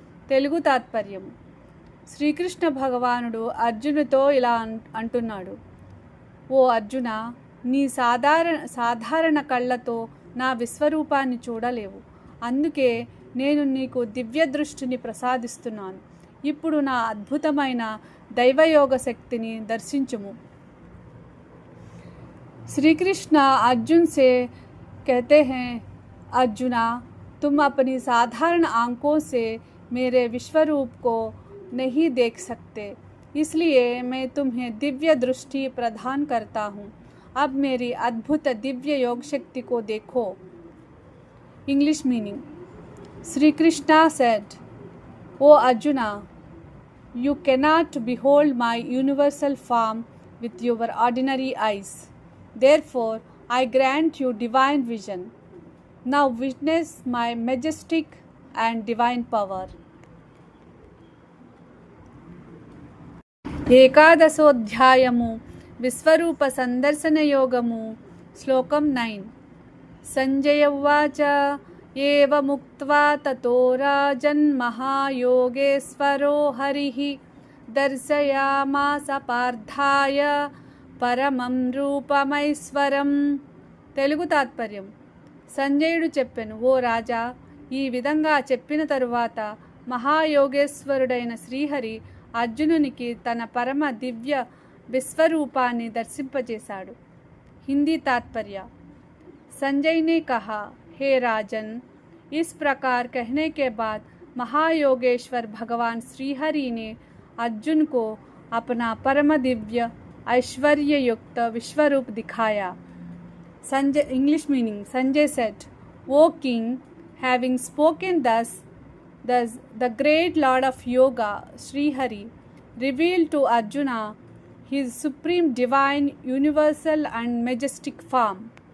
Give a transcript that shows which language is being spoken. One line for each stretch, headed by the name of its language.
Telugu: తెలుగు తాత్పర్యం: శ్రీకృష్ణ భగవానుడు అర్జునుతో ఇలా అంటున్నాడు, ఓ అర్జున, నీ సాధారణ కళ్ళతో నా విశ్వరూపాన్ని చూడలేవు. అందుకే నేను నీకు దివ్య దృష్టిని ప్రసాదిస్తున్నాను. ఇప్పుడు నా అద్భుతమైన దైవయోగ శక్తిని దర్శించుము.
Hindi: श्री कृष्ण अर्जुन से कहते हैं, अर्जुना, तुम अपनी साधारण आंखों से मेरे विश्वरूप को नहीं देख सकते, इसलिए मैं तुम्हें दिव्य दृष्टि प्रदान करता हूँ। अब मेरी अद्भुत दिव्य योग शक्ति को देखो।
English: English meaning. Shri Krishna said, O Arjuna, you cannot behold my universal form with your ordinary eyes. Therefore, I grant you divine vision. Now witness my majestic and divine power.
Telugu: ఏకాదశోధ్యాయము విశ్వరూప సందర్శన యోగము. శ్లోకం 9.
Sanskrit: సంజయ ఉవాచ ఏవముక్త్వా తతో రాజన్ మహాయోగేశ్వరో హరిః దర్శయామాస పార్థాయ పరమం రూపమైశ్వరం.
Telugu: తెలుగు తాత్పర్యం. సంజయుడు చెప్పెను, ఓ రాజా, ఈ విధంగా చెప్పిన తరువాత మహాయోగేశ్వరుడైన శ్రీహరి అర్జునునికి తన పరమ దివ్య విశ్వరూపాన్ని దర్శింపజేశాడు. హిందీ तात्पर्य.
Hindi: संजय ने कहा, हे राजन, इस प्रकार कहने के बाद महायोगेश्वर भगवान श्रीहरि ने अर्जुन को अपना परम दिव्य ऐश्वर्य युक्त विश्वरूप दिखाया.
English: Sanjay, English meaning. Sanjay said, O king, having spoken thus, the great lord of yoga, Srihari, revealed to Arjuna his supreme divine, universal and majestic form.